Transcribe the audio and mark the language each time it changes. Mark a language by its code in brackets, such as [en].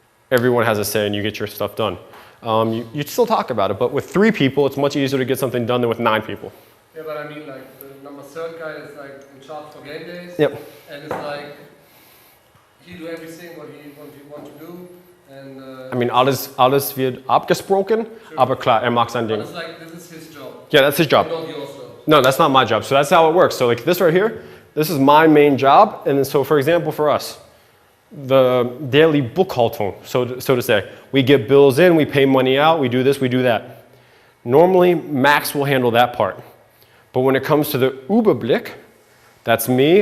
[en] Everyone has a say, and you get your stuff done. You still talk about it, but with 3 people, it's much easier to get something done than with 9 people. Yeah, but I mean, like, the number 3rd guy is like in charge for game days. Yep. And it's like, he do everything what he want to do. And, I mean, [de] alles wird abgesprochen, aber klar, macht sein Ding. [en] But it's like, this is his job. Yeah, that's his job. Not yours, though. No, that's not my job. So that's how it works. So like this right here, this is my main job. And so for example, for us, the daily Buchhaltung, so to say, we get bills in, we pay money out, we do this, we do that. Normally, Max will handle that part. But when it comes to the Überblick, that's me.